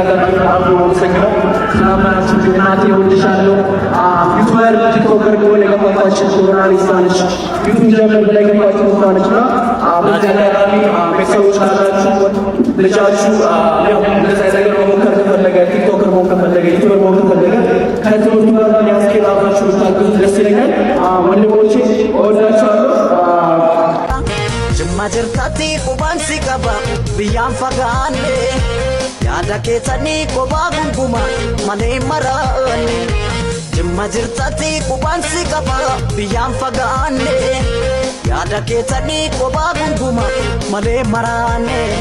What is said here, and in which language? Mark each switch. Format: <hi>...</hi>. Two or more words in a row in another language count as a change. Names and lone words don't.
<am>ስላመናችሁ እናቴ እወድሻለሁ። ዩቱበር ቲክቶከር ብሎ የገባችሁ ጆርናሊስት ነች። ዩቱብ ጀምር ብላ የገባችሁ ነች እና በዚህ አጋጣሚ ቤተሰቦች ካላችሁ ልጃችሁ እንደዛ ነገር መሞከር ከፈለገ ቲክቶከር መሆን ከፈለገ ዩቱበር መሆን ከፈለገ ከትምህርቱ ጋር የሚያስኬድ አብራችሁ ብታግዙት ደስ ይለኛል። ወንድሞቼ እወዳችኋለሁ።</am> <om>Jimma jirtatti qubaan si qaba biyyaan fagaanne yaada keessanii kophaa gunguma malee maraanne. Jimma jirtatti qubaan si qaba biyyaan fagaanne yaada keessanii kophaa gunguma malee maraanne.</om>